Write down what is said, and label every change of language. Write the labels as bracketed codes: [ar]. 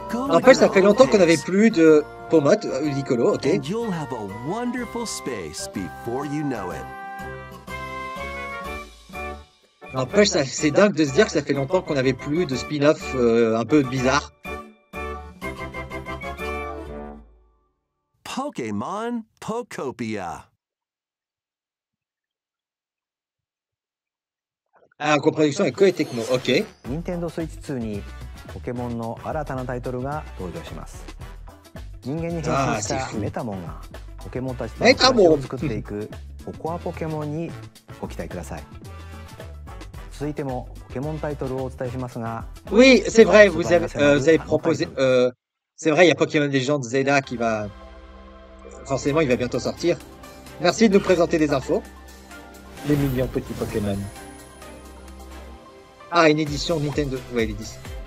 [fr] Après, ça fait longtemps qu'on n'avait plus de Pomote, Ludicolo, ok. [en] And you'll have a wonderful space before you know it. [fr] Après, c'est dingue de se dire que ça fait longtemps qu'on n'avait plus de spin-off un peu bizarre. Pokémon Pokopia. Ah, coproduction avec Koei Tecmo, ok. [ja] Nintendo Switch 2にポケモンの新たなタイトルが登場します。人間に変身したメタモンがポケモンたちと暮らしを作っていくココアポケモンにご期待ください。続いてもポケモンタイトルをお伝えしますが。 [fr] Oui, c'est vrai, vous avez proposé. C'est vrai, il y a Pokémon Legends Zelda qui va. Forcément, il va bientôt sortir. Merci de nous présenter des infos. Les millions de petits Pokémon. Ah, une édition Nintendo. Ouais, l'édition.